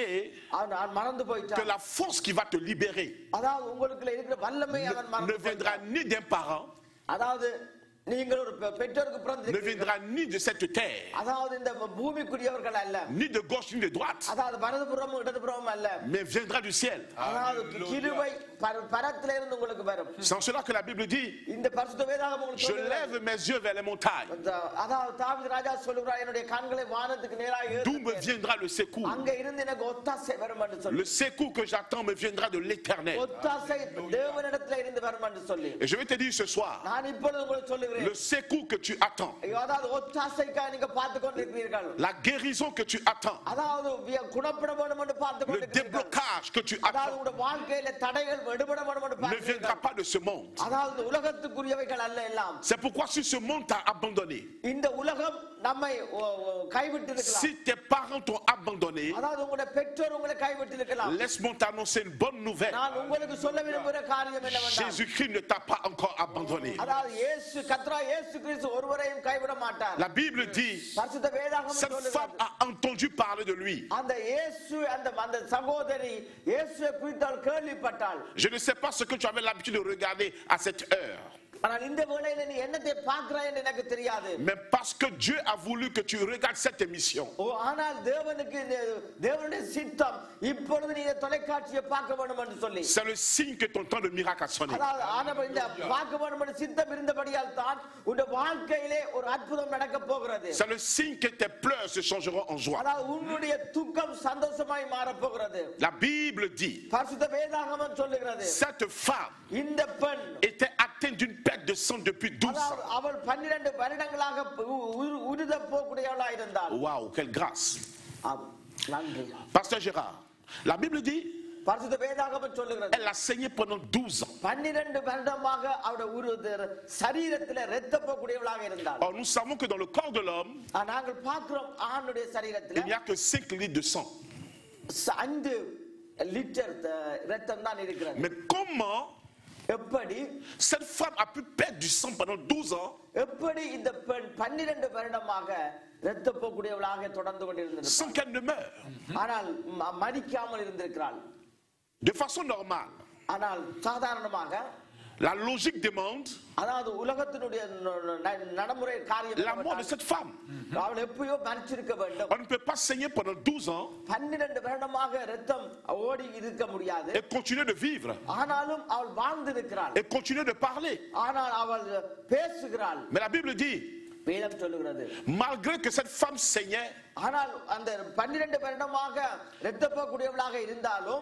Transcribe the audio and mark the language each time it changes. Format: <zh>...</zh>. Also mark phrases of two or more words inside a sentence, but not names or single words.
<ta>அவன் மறந்து</ta> <fr>que</fr> <ta>போயிட்டான்.</ta> <fr>la force qui va te libérer</fr> <ta>அதாவது உங்களுக்கு இருக்கிற வல்லமை அவன்</ta> <fr>ne</fr> <ta>மறந்து</ta> <fr>viendra</fr> <ta>போயிட்டான்.</ta> <fr>ni d'un parent,</fr> <ta>அதாவது நீங்கள் ஒரு பெற்றோருக்கு</ta> <fr>ne</fr> <ta>பிறந்திருக்கிறீர்கள்.</ta> <fr>viendra ni de cette terre,</fr> <ta>அதாவது இந்த பூமிக்குரியவர்கள் அல்ல,</ta> <fr>ni de gauche ni de droite,</fr> <ta>அதாவது வலதுபுறமும் இடதுபுறமும் அல்ல,</ta> <fr>mais viendra du ciel.</fr> <ta>அதாவது கிருபை பரத்திலே இருந்து உங்களுக்கு வரும்.</ta> <fr>C'est en cela que la Bible dit,</fr> <ta>இந்த பரிசுத்த வேதாகமம் உங்களுக்கு</ta> <fr>je</fr> <ta>சொல்லுகிறது.</ta> <fr>lève mes yeux vers les montagnes.</fr> <ta>அதாவது தாவீது ராஜா சொல்லுகிறார், என்னுடைய கண்களை வானத்துக்கு நேராக</ta> <fr>D'où me</fr> <ta>ஏறெடுப்பேன்.</ta> <fr>viendra le secours?</fr> <ta>அங்க இருந்து எனக்கு ஒத்தாசை வரும் என்று சொல்லி,</ta> <fr>Le secours que j'attends me viendra de l'éternel.</fr> <ta>ஒத்தாசை தேவனிடத்திலே இருந்து வரும் என்று சொல்லி,</ta> <fr>Et je vais te dire ce soir,</fr> <ta>நான் இப்பொழுது உங்களுக்கு சொல்லுகிறேன்,</ta> <fr>le secours que tu attends,</fr> <ta>அதாவது ஒத்தாசைக்காக நீங்க பார்த்து கொண்டிருக்கிறீர்கள்,</ta> <fr>la guérison que tu attends,</fr> <ta>அதாவது குணப்பட வேண்டும் என்று பார்த்து</ta> <fr>le</fr> <ta>கொண்டிருக்கிறீர்கள்,</ta> <fr>déblocage que tu</fr> <ta>அதாவது</ta> <fr>attends,</fr> <ta>உங்களுடைய வாழ்க்கையில தடைகள் விடுபட வேண்டும் என்று</ta> <fr>ne viendra</fr> <ta>பார்க்கிறீர்கள்.</ta> <fr>pas de ce monde.</fr> <ta>அதாவது உலகத்துக்குரியவைகள் அல்ல எல்லாம்.</ta> <fr>C'est pourquoi si ce monde t'a abandonné,</fr> <ta>இந்த உலகம் நம்மை கைவிட்டு இருக்கலாம்,</ta> <fr>si tes parents t'ont abandonné,</fr> <ta>அதாவது உங்களுடைய பெற்றோர் உங்களை கைவிட்டு இருக்கலாம்.</ta> <fr>laisse-moi t'annoncer une bonne nouvelle.</fr> <ta>நான் உங்களுக்கு சொல்ல விரும்புகிற காரியம் என்னவென்றால்,</ta> <fr>Jésus-Christ ne t'a pas encore abandonné.</fr> <ta>அதாவது கர்த்தராகிய இயேசு கிறிஸ்து ஒருவரையும் கைவிட மாட்டார்.</ta> <fr>La Bible dit,</fr> <ta>பரிசுத்த வேதாகமம்</ta> <fr>cette femme</fr> <ta>சொல்லுகிறது,</ta> <fr>a entendu parler de lui.</fr> <ta>அந்த அந்த சகோதரி இயேசுவை குறித்து அவள் கேள்விப்பட்டாள்.</ta> <fr>Je ne sais pas ce que tu avais l'habitude de regarder à cette heure.</fr> <ta>ஆனால் இந்த வேளையில நீ என்னத்தை பார்க்கிறாய் என்று எனக்கு தெரியாது.</ta> <fr>Mais parce que Dieu a voulu que tu regardes cette émission,</fr> <ta>ஆனால் தேவனுடைய சித்தம் இப்பொழுது நீ இந்த தொலைக்காட்சியை பார்க்க வேண்டும் என்று சொல்லி,</ta> <fr>c'est le signe que ton temps de miracle a sonné.</fr> <ta>அதாவது ஆனவர் இந்த பார்க்க வேண்டும் என்று சித்தம் இருந்தபடியால் தான் உன்னுடைய வாழ்க்கையிலே ஒரு அற்புதம் நடக்க போகிறது.</ta> <fr>C'est le signe que tes pleurs se changeront en joie.</fr> <ta>அதாவது உன்னுடைய துக்கம் சந்தோஷமாய் மாற போகிறது.</ta> <fr>La Bible dit,</fr> <ta>பரிசுத்த வேதாகமம் சொல்லுகிறது,</ta> <fr>cette femme</fr> <ta>இந்த பெண்</ta> <fr>était atteinte d'une perte de sang depuis 12</fr> <ta>அதாவது</ta> <fr>ans.</fr> <ta>அவள் 12 வருடங்களாக உருத போகக்கூடியவளாக இருந்தாள்.</ta> <fr>Waouh, quelle grâce.</fr> <ta>நன்றி.</ta> <fr>Pasteur Gérard, la Bible dit,</fr> <ta>பரிசுத்த வேதாகமம் சொல்லுகிறது,</ta> <fr>elle a saigné pendant 12 ans.</fr> <ta>12 வருடமாக அவருடைய சரீரத்திலே இரத்த போகக்கூடியவளாக இருந்தாள்.</ta> <fr>Or, nous savons que dans le corps de l'homme,</fr> <ta>நாங்கள் பார்க்கிறோம் ஆணுடைய</ta> <fr>il</fr> <ta>சரீரத்திலே</ta> <fr>n'y a que 5 litres de sang.</fr> <ta>5 லிட்டர் இரத்தம் தான் இருக்கிறது.</ta> <fr>Mais comment</fr> <ta>எப்படி</ta> <fr>cette femme a pu perdre du sang pendant 12 ans</fr> <ta>எப்படி இந்த பெண் 12 வருடமாக இரத்த போகக்கூடியவளாக தொடர்ந்து கொண்டிருந்தாள்,</ta> <fr>sans qu'elle ne meure?</fr> <ta>ஆனால் மரிக்காமல் இருந்திருக்கிறாள்.</ta> <fr>De façon normale,</fr> <ta>ஆனால் சாதாரணமாக</ta> <fr>la logique demande</fr> <ta>அதாவது உலகத்தினுடைய நடைமுறை காரியம்</ta> <fr>la mort de cette femme.</fr> <ta>அவள் எப்பயோ மரிச்சிருக்க வேண்டும்.</ta> <fr>On ne peut pas saigner pendant 12 ans</fr> <ta>12 வருடமாக இரத்தம் ஓடி இருக்க முடியாது.</ta> <fr>et continuer de vivre</fr> <ta>ஆனாலும் அவள் வாழ்ந்திருக்கிறாள்,</ta> <fr>et continuer de parler.</fr> <ta>ஆனால் அவள் பேசுகிறாள்.</ta> <fr>Mais la Bible dit,</fr> <ta>வேதம் சொல்லுகிறது,</ta> <fr>malgré que cette femme saignait,</fr> <ta>ஆனால் அந்த 12 வருடமாக இரத்த போகக்கூடியவளாக இருந்தாலும்</ta>